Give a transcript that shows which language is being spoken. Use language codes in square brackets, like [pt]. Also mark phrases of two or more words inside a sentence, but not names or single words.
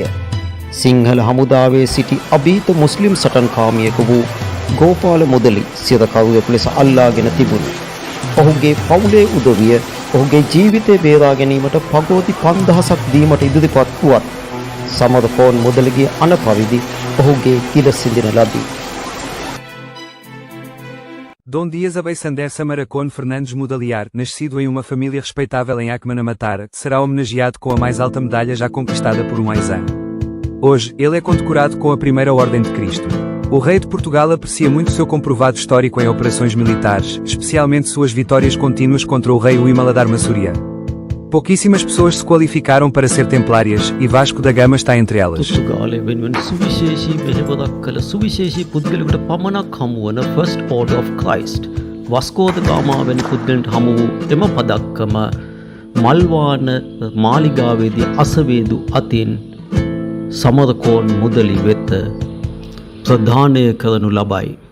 [si] සිංහල හමුදාවේ සිටි අභීත මුස්ලිම් සටන්කාමියෙකු වූ ගෝපාල මුදලි සිරකරුවෙකු ලෙස අල්ලාගෙන තිබුණි. ඔහුගේ පවුලේ උදවිය ඔහුගේ ජීවිතය බේරා ගැනීමට පගෝති 5000ක් දීමට ඉදිරිපත් වුවත් සමරකෝන් මුදලිගේ අන පරිදි ඔහුගේ ඉර සිඳින ලදී. [pt] Dom Dias Abeiçandé Samaracone Fernandes Mudaliar, nascido em uma família respeitável em Acmana Matara, será homenageado com a mais alta medalha já conquistada por um Aizan. Hoje, ele é condecorado com a Primeira Ordem de Cristo. O rei de Portugal aprecia muito seu comprovado histórico em operações militares, especialmente suas vitórias contínuas contra o rei Wimaladar Masuria. Pouquíssimas pessoas se qualificaram para ser templárias, e Vasco da Gama está entre elas. [si] පෘතුගාලය වෙනුවෙන් සුවිශේෂී මෙහෙවරක් කළ සුවිශේෂී පුද්ගලයෙකුට පමණක් හමු වන First Order of Christ වස්කෝ ද ගාමා වැනි පුද්ගලයන්ට හමු වූ එම පදක්කම මල්වාන මාලිගාවේදී අසවේදු අතින් සමරකෝන් මුදලි වෙත ප්‍රදානය කරනු ලබයි.